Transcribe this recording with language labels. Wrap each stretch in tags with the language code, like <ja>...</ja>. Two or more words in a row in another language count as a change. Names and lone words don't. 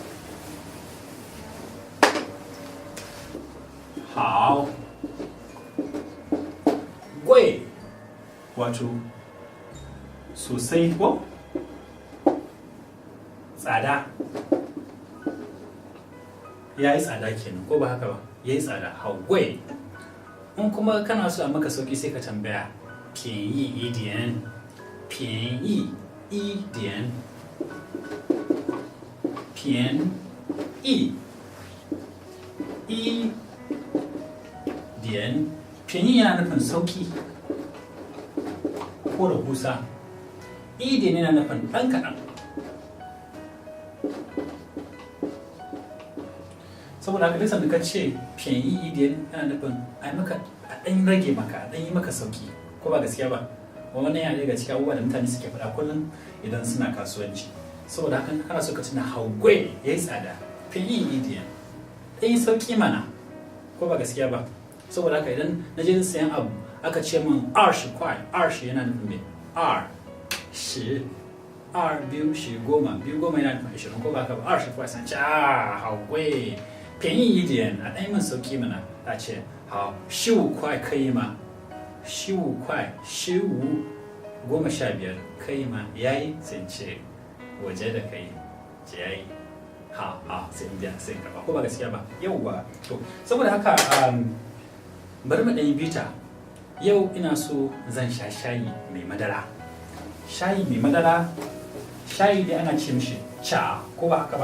<zh>好贵,</zh> <ha>wato sosai, ko tsada. Ya yi tsada kenan, ko ba haka ba. Ya yi tsada,</ha> <zh>好贵.</zh> <ha>In kuma kana so a maka sauki sai ka tambaya</ha> <zh>便宜一点，便宜一点，便宜一点。</zh> <ha>便宜 yana nufin sauki ko rahusa, 一点 yana nufin ɗan kaɗan. Saboda haka duk da ka ce</ha> <zh>便宜一点</zh> <ha>yana nufin a maka a ɗan rage maka, a ɗan yi maka sauki, ko ba gaskiya ba. Wannan yana daga cikin abubuwa da mutane suke faɗa kullum idan suna kasuwanci. Saboda haka kana so ka tuna</ha> <zh>好贵,</zh> <ha>yayi tsada,</ha> <zh>便宜一点,</zh> <ha>ɗan yi sauki mana, ko ba gaskiya ba. Saboda haka idan na je sayan abu aka ce min 20 kwai, 20 yana nufin me, 20, 2 10 10, 10yana nufin 20, ko ba haka ba. 20 kwai san ce</ha> <zh>好贵, 便宜一点,</zh> <ha>a ɗan yi min sauki mana. Ta ce</ha> <zh>hao 15块可以吗 ？15块，15，15可以吗？</zh> <ha>yayi sai ce</ha> <zh>我觉得可以，这 yayi.</zh> <ha>Ha, sai in biya sai in karba ko ba gaskiya ba. Yauwa, to saboda haka bari mu ɗan yi bita. Yau ina so zan sha shayi mai madara. Shayi mai madara, shayi dai ana ce mishi cha ko ba haka ba?</ha>